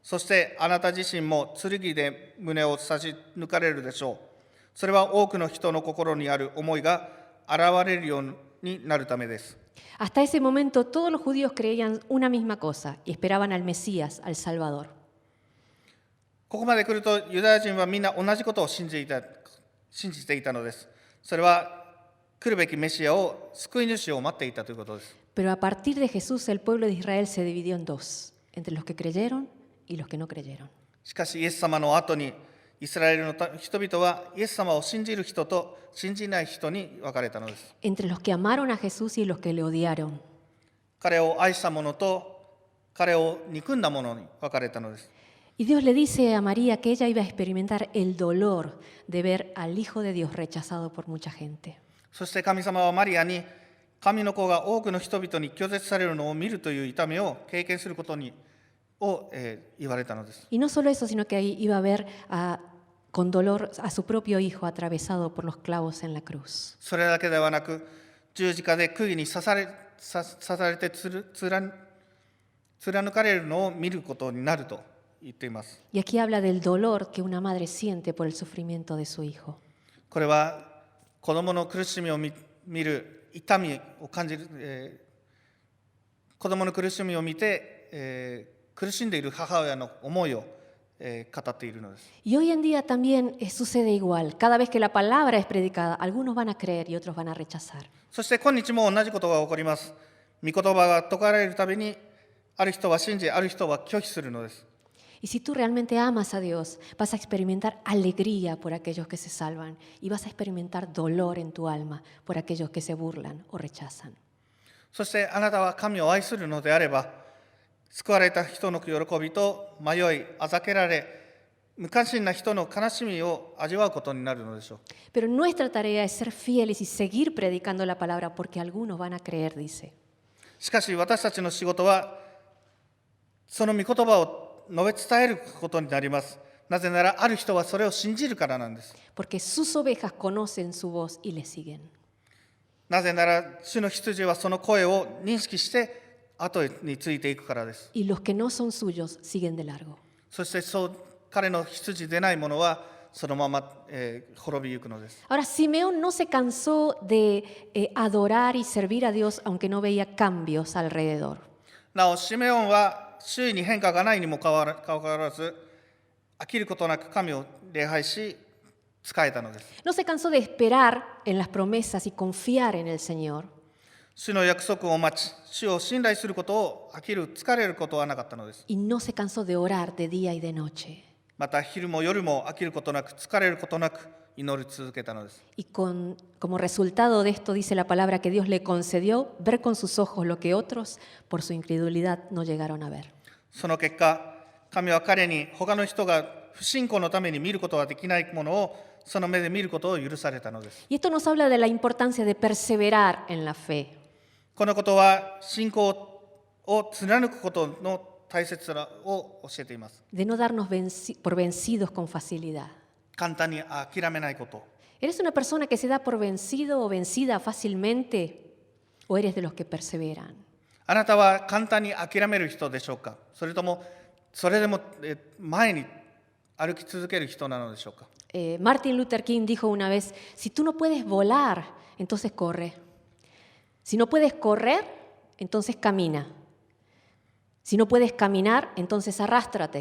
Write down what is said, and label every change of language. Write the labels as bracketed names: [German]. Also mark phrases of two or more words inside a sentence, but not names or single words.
[Japanese] そしてあなた自身も剣で胸を差し抜かれるでしょう。それは多くの人の心にある思いが現れるようになるためです。 [Spanish] Hasta ese momento todos los judíos creían una misma cosa y esperaban al Mesías, al Salvador. [Japanese] ここまで来るとユダヤ人はみんな同じことを信じていたのです。それは来るべきメシアを、救い主を待っていたということです。 [Spanish] Pero a partir de Jesús el pueblo de Israel se dividió en dos, entre los que creyeron y los que no creyeron. [Japanese] しかしイエス様の後にイスラエルの人々はイエス様を信じる人と信じない人に分かれたのです。 [Spanish] Entre los que amaron a Jesús y los que le odiaron. [Japanese] 彼を愛した者と彼を憎んだ者に分かれたのです。 [Spanish] Y Dios le dice a María que ella iba a experimentar el dolor de ver al Hijo de Dios rechazado por mucha gente. [Japanese] そして神様はマリアに神の子が多くの人々に拒絶されるのを見るという痛みを経験することを言われたのです。 [Spanish] Y no solo eso, sino que ahí iba a ver con dolor a su propio hijo atravesado por los clavos en la cruz. [Japanese] それだけではなく、十字架で釘に刺されて貫かれるのを見ることになると言っています。 [Spanish] Y aquí habla del dolor que una madre siente por el sufrimiento de su hijo. [Japanese] これは子供の苦しみを見る痛みを感じる、子供の苦しみを見て、苦しんでいる母親の思いを、語っているのです。 [Spanish] Y hoy en día también sucede igual. Cada vez que la palabra es predicada, algunos van a creer y otros van a rechazar. [Japanese] そして今日も同じことが起こります。御言葉が説かれるたびに、ある人は信じ、ある人は拒否するのです。 [Spanish] Y si tú realmente amas a Dios, vas a experimentar alegría por aquellos que se salvan y vas a experimentar dolor en tu alma por aquellos que se burlan o rechazan. [Japanese] そしてあなたは神を愛するのであれば、救われた人の喜びと迷い、あざけられ、無関心な人の悲しみを味わうことになるのでしょう。 [Spanish] Pero nuestra tarea es ser fieles y seguir predicando la palabra porque algunos van a creer, dice. [Japanese] しかし私たちの仕事は、その御言葉を述べ伝えることになります。なぜなら、ある人はそれを信じるからなんです。 [Spanish] Porque sus ovejas conocen su voz y le siguen. [Japanese] なぜなら、主の羊はその声を認識して、後についていくからです。 [Spanish] Y los que no son suyos siguen de largo. [Japanese] そして彼の羊でない者はそのまま、滅びゆくのです。 [Spanish] Ahora, Simeón no se cansó de adorar y servir a Dios aunque no veía cambios alrededor. [Japanese] なお、シメオンは周囲に変化がないにもかかわらず、飽きることなく神を礼拝し、仕えたのです。 [Spanish] No se cansó de esperar en las promesas y confiar en el Señor. [Japanese] 主の約束を待ち、主を信頼することを飽きる、疲れることはなかったのです。 [Spanish] Y no se cansó de orar de día y de noche. [Japanese] また昼も夜も飽きることなく、疲れることなく祈り続けたのです。 [Spanish] Y como resultado de esto dice la palabra que Dios le concedió ver con sus ojos lo que otros por su incredulidad no llegaron a ver. [Japanese] その結果、神は彼に他の人が不信仰のために見ることができないものをその目で見ることを許されたのです。 [Spanish] Y esto nos habla de la importancia de perseverar en la fe. [Japanese] このことは信仰を貫くことの大切さを教えています。 [Spanish] De no darnos por vencidos con facilidad. [Japanese] 簡単に諦めないこと。 [Spanish] ¿Eres una persona que se da por vencido o vencida fácilmente o eres de los que perseveran? [Japanese] あなたは簡単に諦める人でしょうか、それともそれでも前に歩き続ける人なのでしょうか。 [Spanish] Martin Luther King dijo una vez, si tú no puedes volar, entonces corre. Si no puedes correr, entonces camina. Si no puedes caminar, entonces arrástrate.